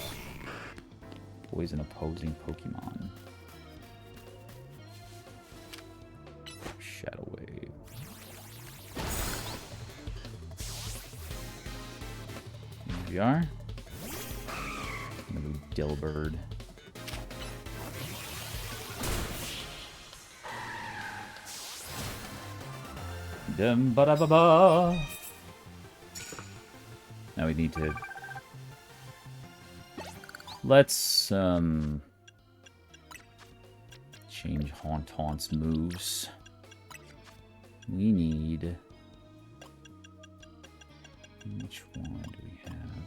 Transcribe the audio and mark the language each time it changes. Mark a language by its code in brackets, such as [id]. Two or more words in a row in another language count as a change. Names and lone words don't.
[en] Poison opposing Pokemon. Shadow Wave. Here we are. Another Dilbird. Dum ba da ba ba. Now we need to. Let's change Hauntaunt's moves. We need. Which one do we have?